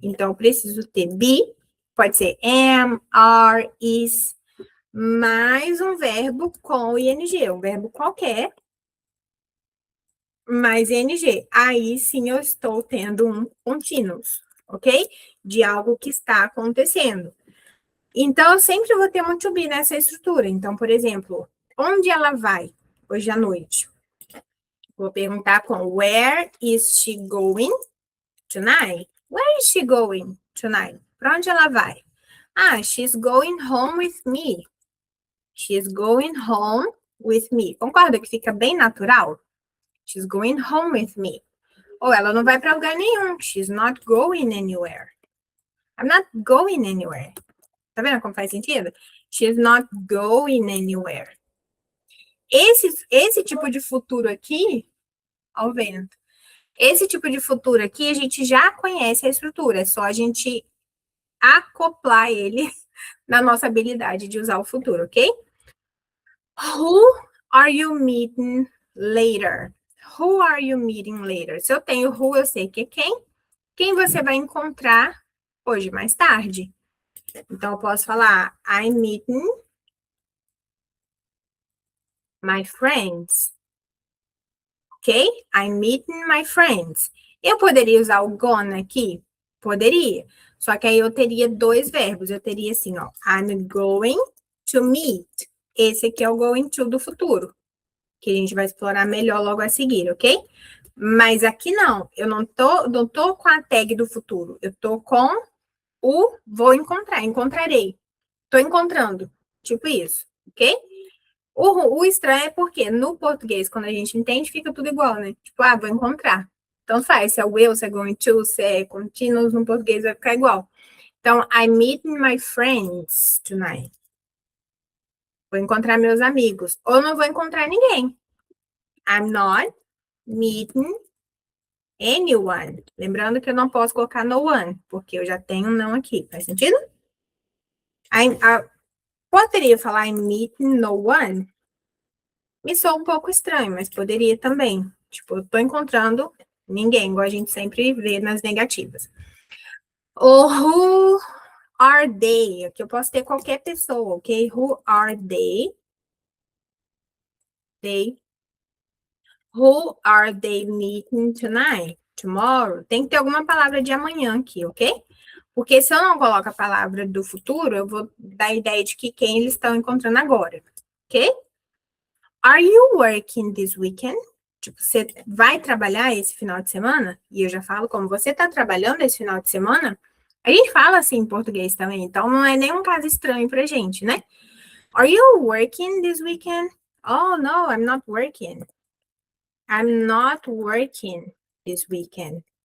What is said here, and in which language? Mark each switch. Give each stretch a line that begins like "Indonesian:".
Portuguese: Então, eu preciso ter be, pode ser am, are, is, mais um verbo com ing, um verbo qualquer, mais ing. Aí sim eu estou tendo um contínuos, ok? De algo que está acontecendo. Então, eu sempre vou ter um to be nessa estrutura. Então, por exemplo, onde ela vai hoje à noite? Vou perguntar com
English: where is she going tonight? Where is she going tonight?
Portuguese: Para onde ela vai?
English: Ah, she's going home with me. She's going home with me.
Portuguese: Concorda que fica bem natural?
English: She's going home with me.
Portuguese: Ou ela não vai para lugar nenhum.
English: She's not going anywhere. I'm not going anywhere.
Portuguese: Tá vendo como faz sentido?
English: She's not going anywhere.
Portuguese: Esse tipo de futuro aqui, ao vento. Esse tipo de futuro aqui, a gente já conhece a estrutura. É só a gente acoplar ele na nossa habilidade de usar o futuro, ok?
English: Who are you meeting later? Who are you meeting later?
Portuguese: Se eu tenho who, eu sei que é quem. Quem você vai encontrar hoje, mais tarde. Então, eu posso falar
English: I'm meeting my friends.
Portuguese: Ok?
English: I'm meeting my friends.
Portuguese: Eu poderia usar o gonna aqui? Poderia. Só que aí eu teria dois verbos. Eu teria assim, ó.
English: I'm going to meet.
Portuguese: Esse aqui é o going to do futuro. Que a gente vai explorar melhor logo a seguir, ok? Mas aqui não. Eu não tô com a tag do futuro. Eu tô com o vou encontrar. Encontrarei. Tô encontrando. Tipo isso, ok? O estranho é porque no português, quando a gente entende, fica tudo igual, né? Tipo, ah, vou encontrar. Então faz, se é will, se é going to, se é continuous, no português vai ficar igual.
English: Então, I'm meeting my friends tonight.
Portuguese: Vou encontrar meus amigos. Ou não vou encontrar ninguém.
English: I'm not meeting anyone.
Portuguese: Lembrando que eu não posso colocar no one, porque eu já tenho um não aqui. Faz sentido? Poderia falar
English: I'm meeting no one?
Portuguese: Me soa um pouco estranho, mas poderia também. Tipo, eu tô encontrando ninguém, igual a gente sempre vê nas negativas. Ou
English: who are they?
Portuguese: Aqui eu posso ter qualquer pessoa, ok?
English: Who are they? Who are they meeting tonight? Tomorrow?
Portuguese: Tem que ter alguma palavra de amanhã aqui, ok? Porque se eu não coloco a palavra do futuro, eu vou dar a ideia de que quem eles estão encontrando agora, ok?
English: Are you working this weekend?
Portuguese: Tipo, você vai trabalhar esse final de semana? E eu já falo, como você está trabalhando esse final de semana, a gente fala assim em português também, então não é nenhum caso estranho pra gente, né?
English: Are you working this weekend? Oh, no, I'm not working. I'm not working this weekend.